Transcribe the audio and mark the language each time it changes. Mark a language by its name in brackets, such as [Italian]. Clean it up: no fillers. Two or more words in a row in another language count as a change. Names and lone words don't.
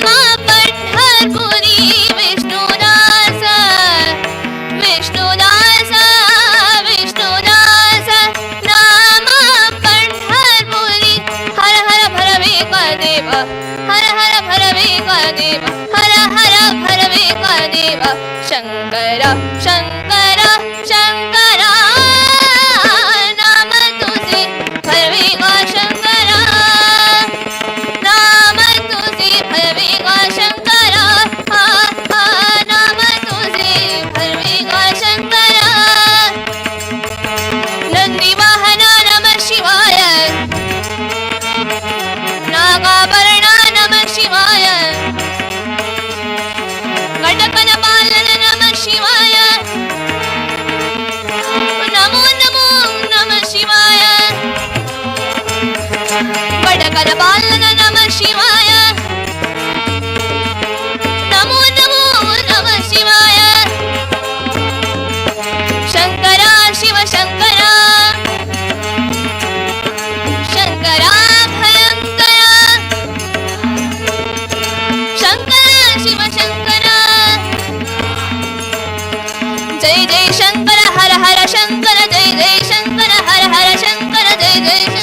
[Marathi] पंढरपुरी विष्णुदास विष्णुदास विष्णुदास नाम पंढरपुरी हर हर भरविका देवा हर हर भरविका देवा हर हर भरविका देवा शंकरा शंकरा शंकरा नाम तुझे भरविका शंकरा नाम तुझे भरविका शंकरा नाम तुझे भरविका शंकरा [Sanskrit] नंदी वाहना नमः शिवाय नागाभरणा नमः शिवाय गणपन पालन नमः शिवाय नमो नमो नमः शिवाय गणपन पालन नमः शिवाय नमो नमो नमः शिवाय शंकरा शिव शंकरा शंकरा भयंकरा शंकरा शिव शंकरा जय जय शंकर हर हर शंकर जय जय शंकर हर हर शंकर जय जय